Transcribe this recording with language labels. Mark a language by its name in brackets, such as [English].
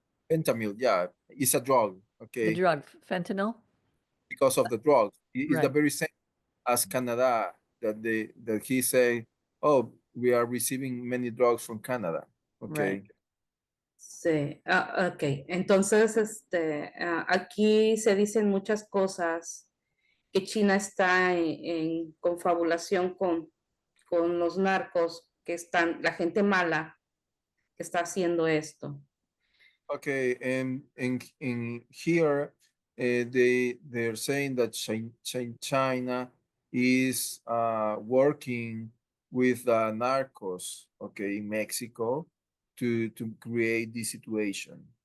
[English] Fentanyl, yeah, it's a drug. Okay, The drug, fentanyl? because of the drug, it's the Right. very same as Canada that he say, oh, we are receiving many drugs from Canada. Okay. Right. [Spanish] Sí, ok. Entonces, aquí se dicen muchas cosas que China está en confabulación con los narcos, la gente mala que está haciendo esto. [English] Okay, and in here, they're saying that China is working with narcos, okay, in Mexico to create this situation.